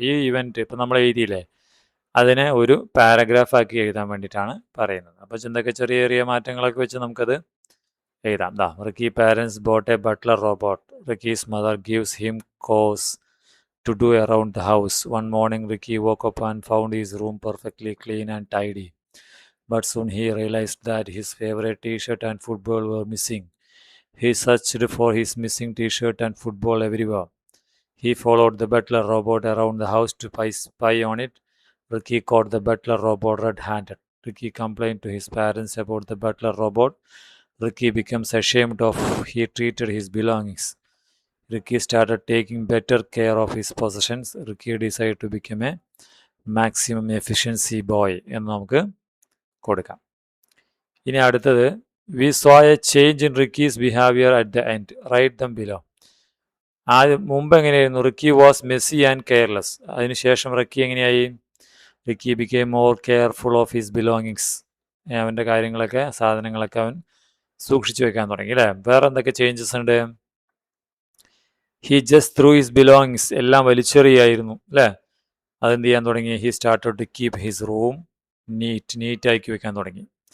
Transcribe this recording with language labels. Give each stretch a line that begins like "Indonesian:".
Malayalam: ഈ ഇവൻറ്റ് ഇപ്പം നമ്മൾ എഴുതിയില്ലേ, അതിനെ ഒരു പാരഗ്രാഫ് ആക്കി എഴുതാൻ വേണ്ടിയിട്ടാണ് പറയുന്നത്. അപ്പോൾ എന്തൊക്കെ ചെറിയ ചെറിയ മാറ്റങ്ങളൊക്കെ വെച്ച് നമുക്കത് എഴുതാം.
English: Ricky parents boat A butler robot. Ricky's mother gives him cos to do around the house. One morning, Ricky woke up and found his room perfectly clean and tidy. But soon he realized that his favorite t-shirt and football were missing. He searched for his missing t-shirt and football everywhere. He followed the butler robot around the house to spy on it. Ricky caught the butler robot red-handed. Ricky complained to his parents about the butler robot. Ricky becomes ashamed of he treated his belongings. Ricky started taking better care of his possessions. Ricky decided to become a maximum efficiency boy
Malayalam: എന്ന് നമുക്ക് കൊടുക്കാം. ഇനി അടുത്തത്,
English: we saw a change in Ricky's behavior at the end. Write them below.
Malayalam: ആദ്യം മുമ്പ് എങ്ങനെയായിരുന്നു?
English: Ricky was messy and careless.
Malayalam: അതിനുശേഷം Ricky എങ്ങനെയായി?
English: Ricky became more careful of his belongings.
Malayalam: അവൻ്റെ കാര്യങ്ങളൊക്കെ, സാധനങ്ങളൊക്കെ അവൻ സൂക്ഷിച്ചു വെക്കാൻ തുടങ്ങി അല്ലേ? വേറെ എന്തൊക്കെ ചേഞ്ചസ് ഉണ്ട്?
English: he just threw his belongings,
Malayalam: എല്ലാം വലിച്ചെറിയായിരുന്നു അല്ലേ? അതെന്ത് ചെയ്യാൻ തുടങ്ങി?
English: he started to keep his room
Malayalam: നീറ്റാക്കി വെക്കാൻ തുടങ്ങി.